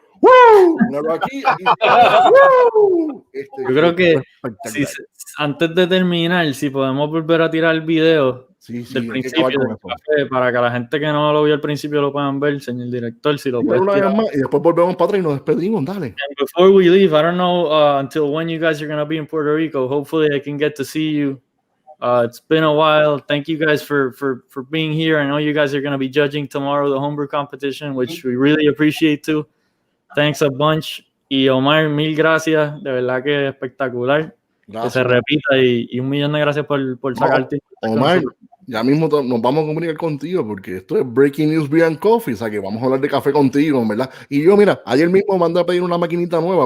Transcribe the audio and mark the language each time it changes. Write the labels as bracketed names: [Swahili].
[Spanish] ¡Woo! Míralo aquí está. ¡Woo! Yo creo que antes de terminar, si podemos volver a tirar el video del principio del café, para que la gente que no lo vio al principio lo puedan ver, señor director, si lo puedes tirar. Y después volvemos para atrás y nos despedimos, dale. [English] And before we leave, I don't know until when you guys are going to be in Puerto Rico. Hopefully I can get to see you. It's been a while. Thank you guys for being here. I know you guys are going to be judging tomorrow the homebrew competition, which we really appreciate too. Thanks a bunch. [Spanish] Y Omar, mil gracias. De verdad que espectacular. Gracias. Que se repita y un millón de gracias por sacarte. Omar, ya mismo nos vamos a comunicar contigo porque esto es Breaking News Beer and Coffee, o sea que vamos a hablar de café contigo, ¿verdad? Y yo, mira, ayer mismo mandé a pedir una maquinita nueva.